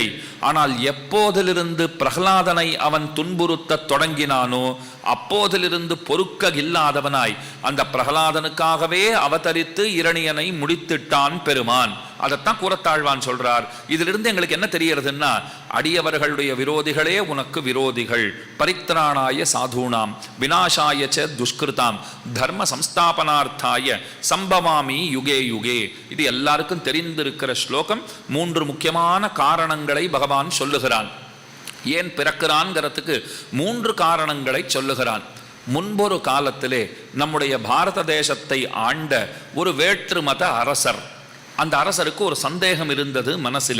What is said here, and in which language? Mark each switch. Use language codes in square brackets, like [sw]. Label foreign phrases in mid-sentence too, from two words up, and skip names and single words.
[ta] ஆனால் எப்போதிலிருந்து பிரகலாதனை அவன் துன்புறுத்த தொடங்கினானோ அப்போதிலிருந்து பொறுக்க இல்லாதவனாய் அந்த பிரகலாதனுக்காகவே அவதரித்து இரணியனை முடித்திட்டான் பெருமான். அதைத்தான் கூறத்தாழ்வான் சொல்றார். இதிலிருந்து எங்களுக்கு என்ன தெரியறதுன்னா, அடியவர்களுடைய விரோதிகளே உனக்கு விரோதிகள், [sa] परित्राणाय साधूनां विनाशाय च दुष्कृताम् धर्म संस्थापनार्थाय सम्भवामि युगे युगे. [ta] இது எல்லாருக்கும் தெரிந்திருக்கிற ஸ்லோகம். 3 முக்கியமான காரணங்களை பகவான் சொல்லுகிறான். ஏன் பிறக்கிறான்ங்கிறதுக்கு 3 காரணங்களை சொல்லுகிறான். முன்பொரு காலத்திலே நம்முடைய பாரத தேசத்தை ஆண்ட ஒரு வேற்று மத அரசர், அந்த அரசருக்கு ஒரு சந்தேகம் இருந்தது மனசிலே.